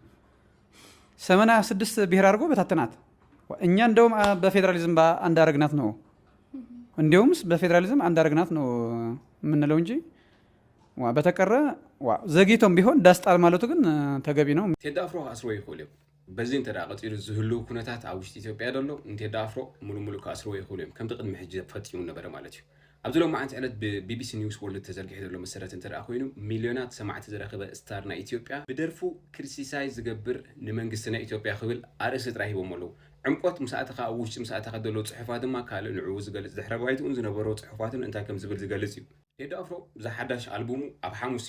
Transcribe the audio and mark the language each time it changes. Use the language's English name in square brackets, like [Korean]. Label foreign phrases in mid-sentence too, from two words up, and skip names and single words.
[Amharic] 86 ብሔር አድርጎ በታተናት። እኛ እንደውም በፌዴራሊዝም አንድ አረግናት ነው፣ እንዲያውምስ በፌዴራሊዝም አንድ አረግናት ነው የምንለው እንጂ በተቀረ ዘግይቶም ቢሆን ዳስጣል ማለቱ ግን ተገቢ ነው። [Tigrinya] ቴዲ አፍሮ አስሮ ይኽእል እዮም በዚ እንተ ቀፂሉ ዝህልው ኩነታት ኣብ ውሽጢ ኢትዮጵያ ደሎ ቴዲ አፍሮ ሙሉሙሉ ከኣስሮ ይኽእሉ እዮም ከምቲ ቅድሚ ሕጂ ፈፂሙ ነበረ ማለት እዩ። ኣብዚ ሎሚ ዓንቲ ዕለት ብቢቢሲ ኒውስ ወርልድ ተዘርጊሑ ዘሎ መሰረት እንተደኣ ኮይኑ ሚልዮናት ሰማዕቲ ዝረኸበ ስታር ናይ ኢትዮጵያ ብደርፉ ክሪቲሳይዝ ዝገብር ንመንግስቲ ናይ ኢትዮጵያ ክብል ኣርእስቲ ጥራይ ሂቦም ኣለዉ። ዕምቆት ምስኣተኻ ኣብ ውሽጢ ምስኣተኻ ዘሎ ፅሑፋት ድማ ካልእ ንዕኡ ዝገልፅ ድሕረ ባይትኡን ዝነበሮ ፅሑፋትን እንታይ ከም ዝብል ዝገልፅ እዩ። ቴዲ አፍሮ ብዛሓዳሽ ኣልቡሙ ኣብ ሓሙስ